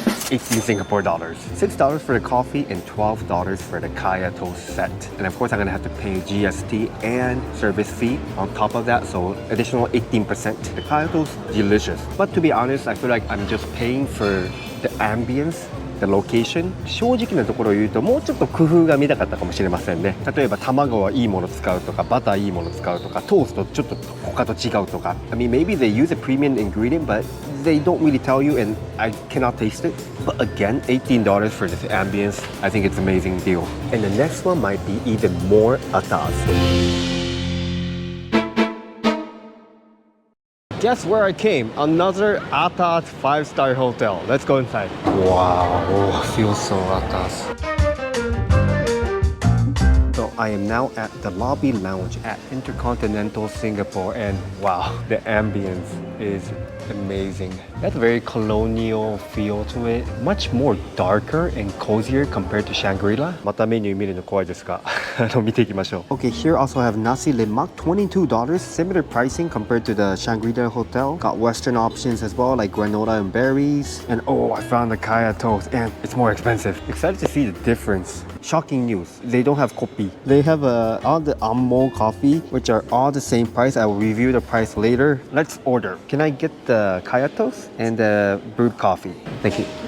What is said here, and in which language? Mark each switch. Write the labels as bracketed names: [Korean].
[English] 18 Singapore dollars. $6 for the coffee and $12 for the Kaya toast set. And of course, I'm gonna have to pay GST and service fee on top of that, so additional 18%. The Kaya toast, delicious. But to be honest, I feel like I'm just paying for the ambience, the location. [Japanese] 正直なところを言うともうちょっと工夫が見たかったかもしれませんね。例えば卵はいいもの使うとか、バターいいもの使うとか、トーストちょっと他と違うとか。 [English] I mean, maybe they use a premium ingredient, but they don't really tell you, and I cannot taste it. But again, $18 for this ambience, I think it's an amazing deal. And the next one might be even more atas. Guess where I came? Another atas 5-star hotel. Let's go inside. Wow, oh, feels so atas. So I am now at the lobby lounge at InterContinental Singapore, and wow, the ambience is amazing. That's a very colonial feel to it. Much more darker and cozier compared to Shangri-La. [Japanese] またメニュー見るの怖いですが見ていきましょう。 [English] Okay, here also have nasi lemak, $22. Similar pricing compared to the Shangri-La Hotel. Got Western options as well, like granola and berries. And oh, I found the Kaya toast, and it's more expensive. Excited to see the difference. Shocking news, they don't have kopi. They have all the Ammo coffee, which are all the same price. I will review the price later. Let's order. Can I get the Kaya toast and the brewed coffee? Thank you.